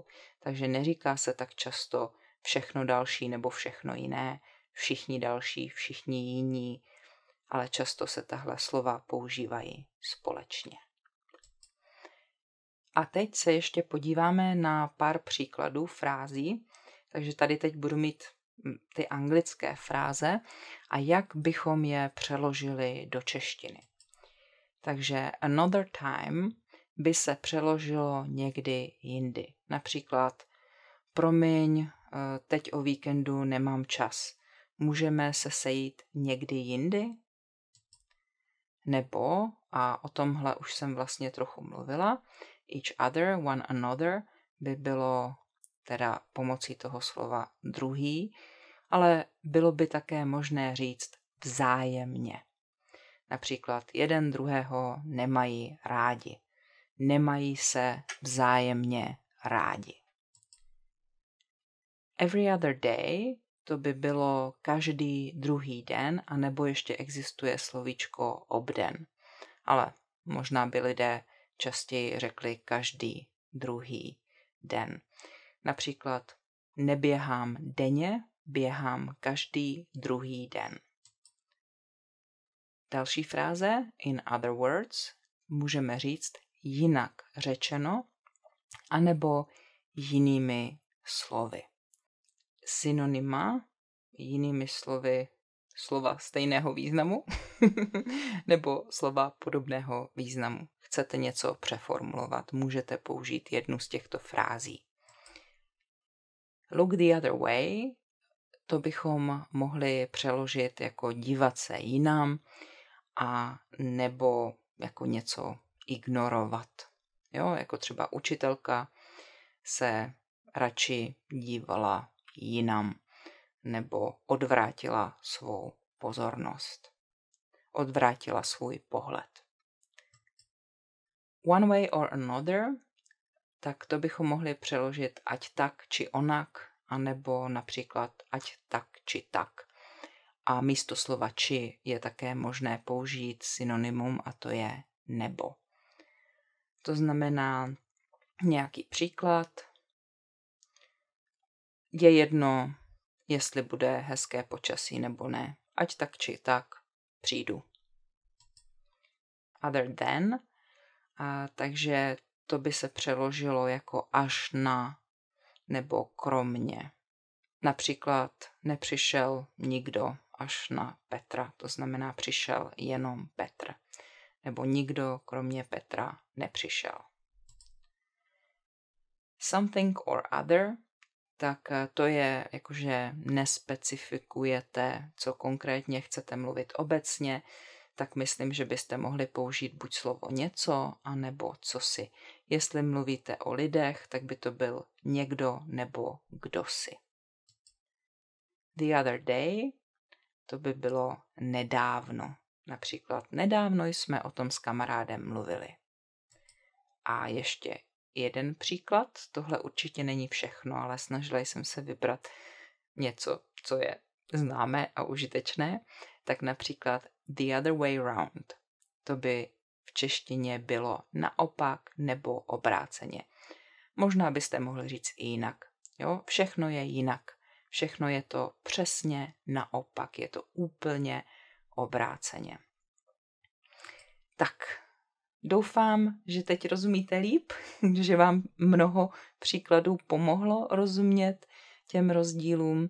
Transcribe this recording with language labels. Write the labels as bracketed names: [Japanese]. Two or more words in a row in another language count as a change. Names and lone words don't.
[Czech] Takže neříká se tak často všechno další nebo všechno jiné, všichni další, všichni jiní, ale často se tahle slova používají společně. A teď se ještě podíváme na pár příkladů frází. Takže tady teď budu mít ty anglické fráze a jak bychom je přeložili do češtiny. Takže [English] another time [Czech] by se přeložilo někdy jindy. Například promiň, teď o víkendu nemám čas. Můžeme se sejít někdy jindy? Nebo, a o tomhle už jsem vlastně trochu mluvila, [English] each other, one another [Czech] by bylo teda pomocí toho slova druhý, ale bylo by také možné říct vzájemně. Například jeden druhého nemají rádi. Nemají se vzájemně rádi. [English] Every other day [Czech] to by bylo každý druhý den, anebo ještě existuje slovíčko obden. Ale možná by lidé častěji řekli každý druhý den. Například neběhám denně, běhám každý druhý den. Další fráze, [English] in other words, [Czech] můžeme říct jinak řečeno, anebo jinými slovy. Synonyma, jinými slovy, slova stejného významu, nebo slova podobného významu. Chcete něco přeformulovat, můžete použít jednu z těchto frází. [English] Look the other way, [Czech] to bychom mohli přeložit jako dívat se jinam a nebo jako něco ignorovat. Jo, jako třeba učitelka se radši dívala jinam nebo odvrátila svou pozornost. Odvrátila svůj pohled. [English] One way or another, [Czech] tak to bychom mohli přeložit ať tak či onak, anebo například ať tak či tak. A místo slova či je také možné použít synonymum a to je nebo. To znamená nějaký příklad. Je jedno, jestli bude hezké počasí nebo ne. Ať tak či tak přijdu. [English] Other than, [Czech] takže to by se přeložilo jako až na nebo kromě. Například nepřišel nikdo až na Petra, to znamená přišel jenom Petr. Nebo nikdo kromě Petra nepřišel. [English] Something or other, [Czech] tak to je jakože nespecifikujete, co konkrétně chcete mluvit obecně, tak myslím, že byste mohli použít buď slovo něco, anebo cosi. Jestli mluvíte o lidech, tak by to byl někdo nebo kdosi. [English] The other day, [Czech] to by bylo nedávno. Například nedávno jsme o tom s kamarádem mluvili. A ještě jeden příklad, tohle určitě není všechno, ale snažila jsem se vybrat něco, co je známé a užitečné, tak například [English] the other way round. [Czech] To by v češtině bylo naopak nebo obráceně. Možná byste mohli říct i jinak. Jo? Všechno je jinak. Všechno je to přesně naopak. Je to úplně obráceně. Tak, doufám, že teď rozumíte líp, že vám mnoho příkladů pomohlo rozumět těm rozdílům.